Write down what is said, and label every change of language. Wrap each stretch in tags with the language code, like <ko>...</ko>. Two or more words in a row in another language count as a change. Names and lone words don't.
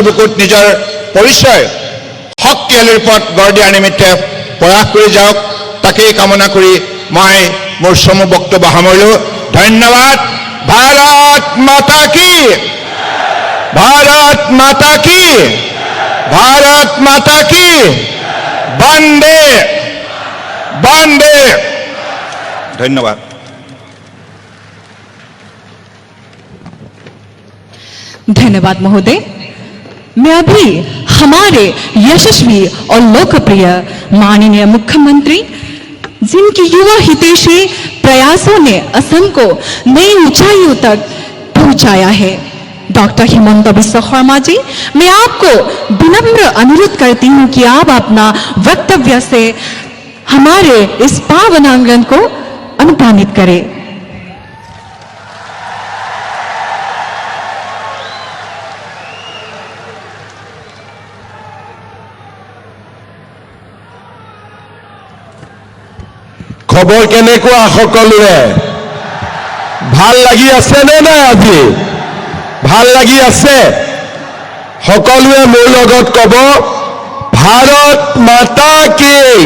<as>বুকুত নিজৰ পৰিচয় শক্তিশালী ৰূপত গঢ় দিয়াৰ নিমিত্তে প্ৰয়াস কৰি যাওক তাকেই কামনা কৰি মই মোৰ চমু বক্তব্য সামৰিলোঁ ধন্যবাদ</as> <hi>भारत माता की भारत माता की भारत माता की वंदे वंदे</hi> <as>ধন্যবাদ</as> <hi>धन्यवाद महोदय मैं अभी हमारे यशस्वी और लोकप्रिय माननीय मुख्यमंत्री जिनकी युवा हितैषी प्रयासों ने असम को नई ऊंचाइयों तक पहुंचाया है डॉक्टर हिमंत बिस्व शर्मा जी मैं आपको विनम्र अनुरोध करती हूं कि आप अपना वक्तव्य से हमारे इस पावन आंगन को अनुप्राणित करें</hi> <as>খবৰ কেনেকুৱা সকলোৰে ভাল লাগি আছে নে নাই আজি ভাল লাগি আছে সকলোৱে মোৰ লগত ক'ব</as> <hi>भारत माता की</hi>